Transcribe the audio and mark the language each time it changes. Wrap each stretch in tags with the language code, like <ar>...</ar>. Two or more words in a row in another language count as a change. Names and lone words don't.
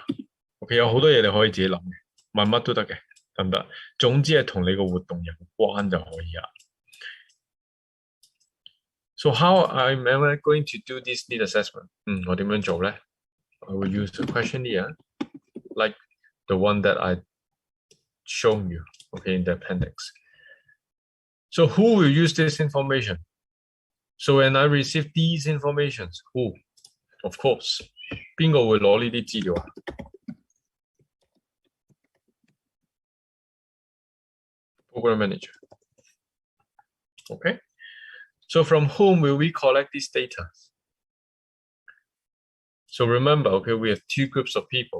<yue>OK， 有好多嘢你可以自己諗嘅，問乜都得嘅，得唔得？總之係同你個活動有關就可以啦。</yue> <en>So how am I going to do this need assessment?</en> <yue>我點樣做咧？</yue> <en>I will use the questionnaire, like the one that I shown you, okay, in the appendix. So who will use this information? So when I receive these informations, who? Of course,</en> <yue>邊個會攞呢啲資料啊？</yue> <en>Program manager. Okay. So from whom will we collect this data? So remember, okay, we have two groups of people.</en>